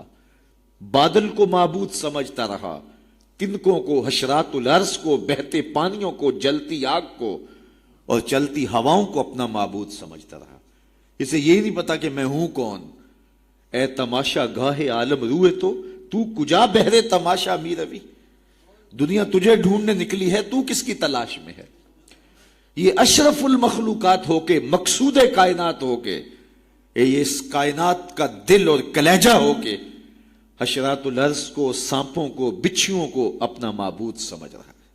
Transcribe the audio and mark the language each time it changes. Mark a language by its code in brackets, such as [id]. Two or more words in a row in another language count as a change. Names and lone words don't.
[ur] بادل کو معبود سمجھتا رہا، تنکوں کو، حشرات الارض کو، بہتے پانیوں کو، جلتی آگ کو اور چلتی ہواؤں کو اپنا معبود سمجھتا رہا. اسے یہی نہیں پتا کہ میں ہوں کون. [fa] اے تماشا گاہ عالم روئے تو کجا بہرے تماشا می روی. [ur] دنیا تجھے ڈھونڈنے نکلی ہے، تو کس کی تلاش میں ہے. یہ اشرف المخلوقات ہو کے، مقصود کائنات ہو کے، یہ اس کائنات کا دل اور کلیجہ ہو کے حشرات الارض کو، سانپوں کو، بچھیوں کو اپنا معبود سمجھ رہا ہے.